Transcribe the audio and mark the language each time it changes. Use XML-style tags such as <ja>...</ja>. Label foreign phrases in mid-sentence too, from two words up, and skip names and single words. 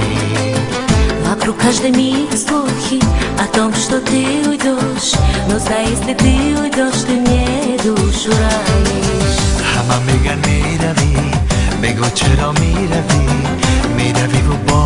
<ru>Вокруг каждый миг слухи о том, что ты уйдешь, но знай, если ты уйдешь, ты мне душу ранишь.</ru> <fa>همه میگن میروی، بگو چرا میروی، میروی و</fa>